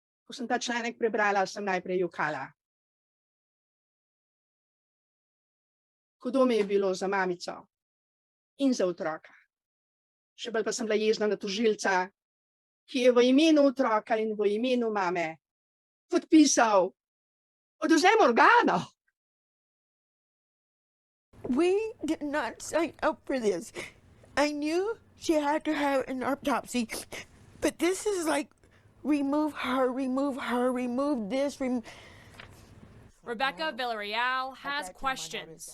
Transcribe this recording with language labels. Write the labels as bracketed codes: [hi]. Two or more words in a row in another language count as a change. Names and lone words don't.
[sl] Ko sem ta članek prebrala, sem najprej jokala. Hudo mi je bilo za mamico in za otroka. Še bolj pa sem bila jezna na tožilca, ki je v imenu otroka in v imenu mame podpisal odvzem organov. [en] We did not sign up for this. I knew she had to have an autopsy, but this is like remove this, Rebecca Villarreal has questions.